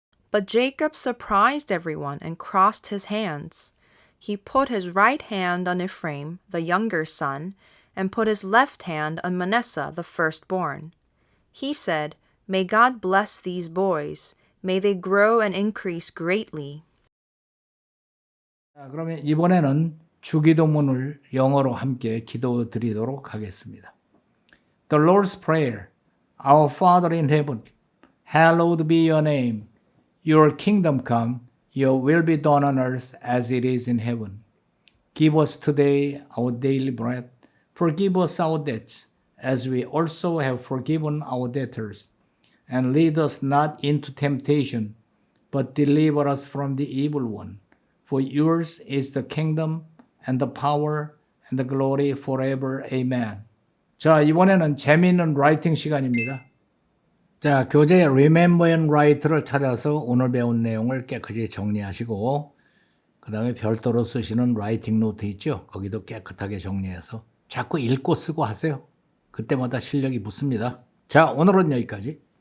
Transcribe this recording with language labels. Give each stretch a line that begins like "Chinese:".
English: But Jacob surprised everyone and crossed his hands. He put his right hand on Ephraim, the younger son, and put his left hand on Manasseh, the firstborn. He said, May God bless these boys. May they grow and increase greatly.
Korean: 자, 그러면 이번에는 주기도문을 영어로 함께 기도드리도록 하겠습니다.
English: The Lord's Prayer. Our Father in heaven, hallowed be your name. Your kingdom come, your will be done on earth as it is in heaven. Give us today our daily bread. Forgive us our debts, as we also have forgiven our debtors. And lead us not into temptation, but deliver us from the evil one. For yours is the kingdom and the power and the glory forever. Amen.
Korean: 자, 이번에는 재미있는 라이팅 시간입니다. 자, 교재 Remember and Write를 찾아서 오늘 배운 내용을 깨끗이 정리하시고 그 다음에 별도로 쓰시는 라이팅 노트 있죠? 거기도 깨끗하게 정리해서 자꾸 읽고 쓰고 하세요. 그때마다 실력이 붙습니다. 자, 오늘은 여기까지.